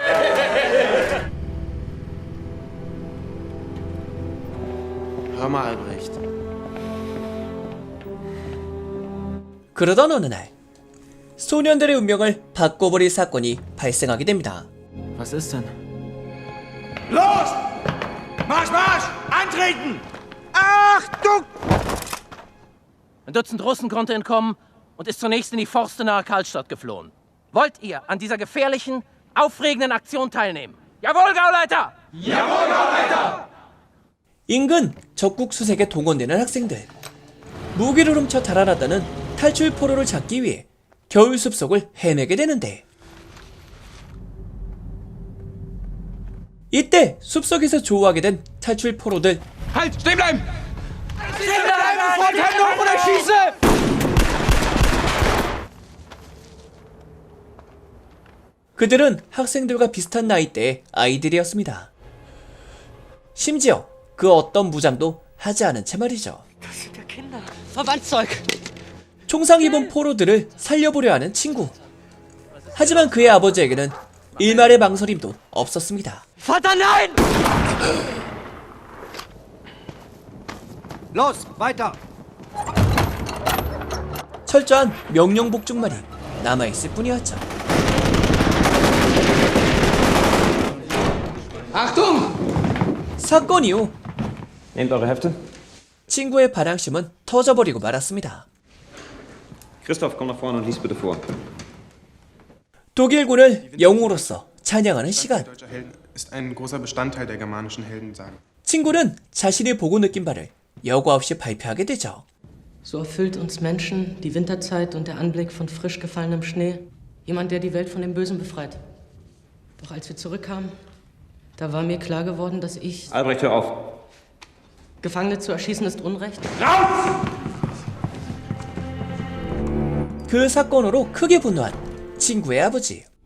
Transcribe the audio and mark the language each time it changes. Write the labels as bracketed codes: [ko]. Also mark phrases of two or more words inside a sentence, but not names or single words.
[de] Hör mal, Albrecht. [ko] 그러던 어느 날 소년들의 운명을 바꿔버릴 사건이 발생하게 됩니다. [de] Was ist denn? Los! Marsch, Marsch! Antreten! Achtung! Ein Dutzend Russen konnte entkommen und ist zunächst in die Forste nahe Karlstadt geflohen. Wollt ihr an dieser gefährlichen, aufregenden Aktion teilnehmen? Jawohl, Gauleiter! Jawohl, Gauleiter! [ko] 인근 적국 수색에 동원되는 학생들. 무기를 훔쳐 달아났다는 탈출 포로를 잡기 위해 겨울 숲속을 헤매게 되는데, 이때 숲속에서 조우하게 된 탈출 포로들. [de] Halt! Stehen bleiben! Stehen bleiben! Sofort Hände hoch oder schieße! [ko] 그들은 학생들과 비슷한 나이대의 아이들이었습니다. 심지어 그 어떤 무장도 하지 않은 채 말이죠. 총상 입은 포로들을 살려보려 하는 친구. 하지만 그의 아버지에게는 일말의 망설임도 없었습니다. [de] Vater, nein! Los, weiter! [ko] 철저한 명령 복종만이 남아있을 뿐이었죠. [de] Achtung! [ko] 사건 이후 [de] Nehmt eure Hefte. [ko] 친구의 반항심은 터져버리고 말았습니다. [de] Christoph, komm nach vorne und lies bitte vor. [ko] 독일군을 영웅으로서 찬양하는 시간. [de] Deutscher Held ist ein großer Bestandteil der germanischen Heldensagen. [ko] 친구는 자신이 보고 느낀 바를 여과 없이 발표하게 되죠. [de] So erfüllt uns Menschen die Winterzeit und der Anblick von frisch gefallenem Schnee. Jemand, der die Welt von dem Bösen befreit. Doch als wir zurückkamen, da war mir klar geworden, dass ich... Albrecht, hör auf. Gefangene zu erschießen ist Unrecht. [ko] 그 사건으로 크게 분노한 친구의 아버지.